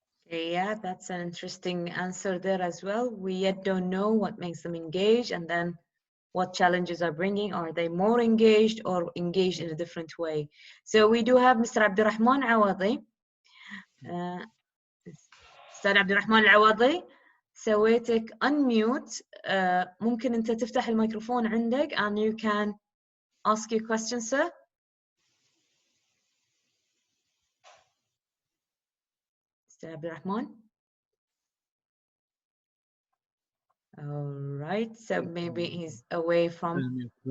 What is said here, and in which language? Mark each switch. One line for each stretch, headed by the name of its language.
English: Yeah, that's an interesting answer there as well. We yet don't know what makes them engage and then what challenges are bringing. Are they more engaged or engaged in a different way? So we do have Mr. Abdurrahman Awadi.
Arabic: أستاذ عبد الرحمن العوضي سويتك unmute. ممكن أنت تفتح الميكروفون عندك
English: and you can ask your question, sir.
Arabic: أستاذ عبد الرحمن.
English: All right, so maybe he's away from.